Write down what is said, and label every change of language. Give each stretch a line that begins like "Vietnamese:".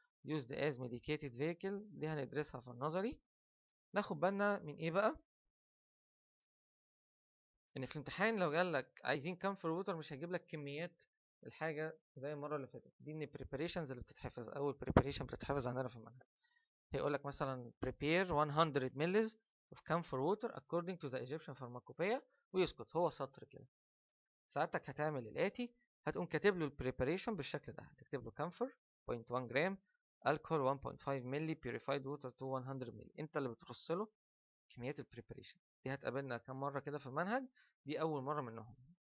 English: used as medicated vehicle،
Arabic: دي هندرسها في النظري. ناخد بالنا من ايه بقى؟ ان في الامتحان لو قال لك عايزين كامفور ووتر مش هيجيب لك كميات الحاجه زي المره اللي فاتت. دي من البريباريشنز اللي بتتحفظ، اول بريباريشن بتتحفظ عندنا في المنهج. هيقول لك مثلا
English: prepare 100 ml of camphor water according to the Egyptian pharmacopoeia،
Arabic: ويسكت، هو سطر كده. ساعتك هتعمل الآتي، هتقوم كاتب له البريباريشن بالشكل ده، هتكتب له camphor 0.1 جرام، alcohol 1.5 مللي،
English: purified water to 100
Arabic: مللي. انت اللي بترص له كميات البريباريشن دي. هتقابلنا كام مرة كده في المنهج، دي أول مرة منهم.